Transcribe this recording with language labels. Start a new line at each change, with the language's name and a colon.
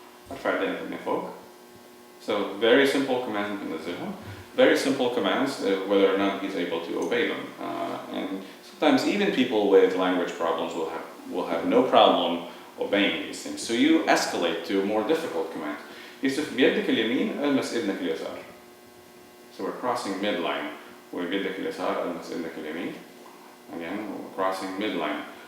Arabic: ارفع يدينك من فوق.
English: So very simple commands
Arabic: بننزلهم.
English: Very simple commands, whether or not he's able to obey them. And sometimes even people with language problems will have no problem obeying these things. So you escalate to more difficult commands.
Arabic: يوسف بيدك اليمين المس اذنك اليسار.
English: So we're crossing midline.
Arabic: وبيدك اليسار المس اذنك اليمين.
English: Again, we're crossing midline.